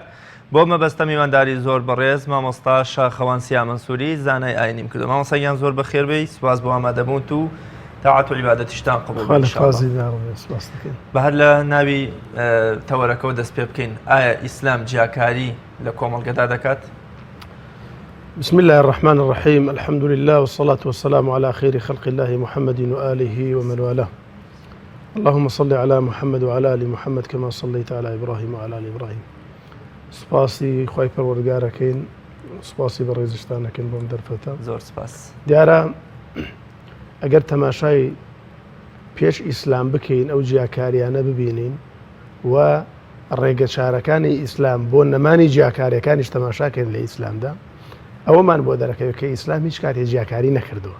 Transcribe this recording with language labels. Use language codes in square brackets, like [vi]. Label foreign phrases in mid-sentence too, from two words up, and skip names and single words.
[ckb] بۆ مەبەستە میوانداری زۆر بەڕێز مامۆستا شاخەوان سیا مەنسووری زانای ئاینیم کردو. مامۆستایان زۆر بەخێربێی، سوپاس بۆ ئامادەبوون و تاعات و عیبادەتیشتان قبول بە هەر لە ناوی تەوەرەکەەوە دەست پێ بکەین. ئایا ئیسلام جیاکاری لە کۆمەڵگەدا دەکات؟ [ar] بسم الله الرحمن الرحيم الحمد لله والصلاة والسلام على خير خلق الله محمد وآله ومن والاه اللهم صل على محمد وعلى آل محمد كما صليت على إبراهيم وعلى آل إبراهيم. [ckb] سپاسی خوای پەروەردگارەکەین، سپاسی بە ڕێزشتانەکەین بۆم دەرفەتە. زۆر سپاس. دیارە ئەگەر تەماشای پێش ئیسلام بکەین ئەو جیاکاریانە ببینین و ڕێگە چارەکانی ئیسلام بۆ نەمانی جیاکاریەکانیش تەماشاکەین لە ئیسلامدا ئەوەمان بۆ دەرەکەوێت کە ئیسلام هیچ کاتێ جیاکاری نەکردووە.